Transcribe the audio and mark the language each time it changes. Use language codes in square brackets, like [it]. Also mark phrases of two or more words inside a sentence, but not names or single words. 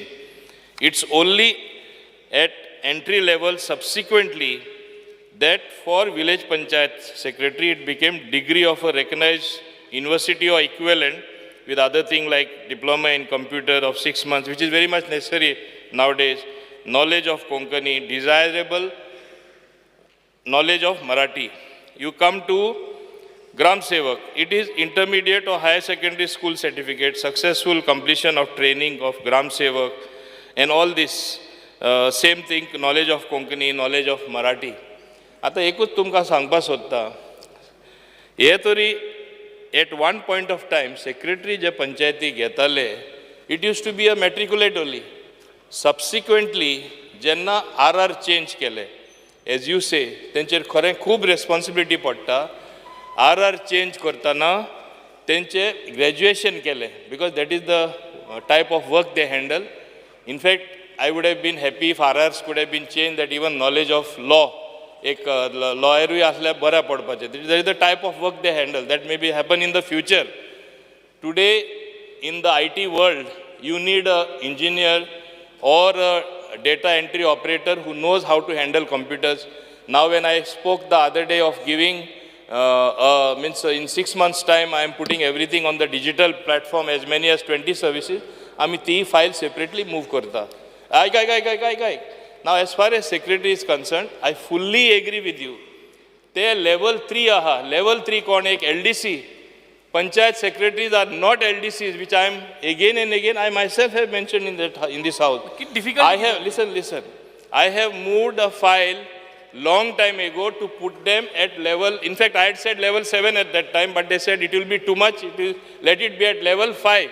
[en] It's only at entry level subsequently that for village panchayat secretary it became degree of a recognized university or equivalent with other thing like diploma in computer of 6 months, which is very much necessary nowadays, knowledge of Konkani, desirable knowledge of Marathi. You come to Gram Sevak, it is intermediate or higher secondary school certificate, successful completion of training of Gram Sevak and all this same thing, knowledge of Konkani, knowledge of Marathi. [kok] आता एकूच तुमकां सांगपाक सोदता, हे तरी [en] at one point of time secretary [kok] जे पंचायती घेताले [en] it use to be a matriculate only. [kok] सबसिक्वेंटली जेन्ना RR चेंज केले, [en] as you say [kok] तेंचेर खरें खूब रेस्पॉन्सिबिलिटी पडटा. RR चेंज करतना तेंचे ग्रॅज्युएशन केलें [en] because that is the type of work they handle. in fact I would have been happy if RRs could have been change that even knowledge of law, [kok] एक लॉयरूय असल्यार बऱ्या पडपाचें. [en] that is the type of work they handle. that may be happen in the future. today in the IT world you need an engineer or a data entry operator who knows how to handle computers. Now when I spoke the other day of giving, means in 6 months time I am putting everything on the digital platform, as many as 20 services, [kok] आमी ती [en] file separately move [kok] करता. [en] Now as far as secretary is concerned, I fully agree with you. [kok] They level 3 aha, level 3 कोण एक LDC. [en] Panchayat secretaries are not LDCs, which I am again and again, I myself have mentioned in this house. I have, listen. I have moved a file long time ago to put them at level, in fact I had said level 7 at that time, but they said it will be too much, let it be at level 5.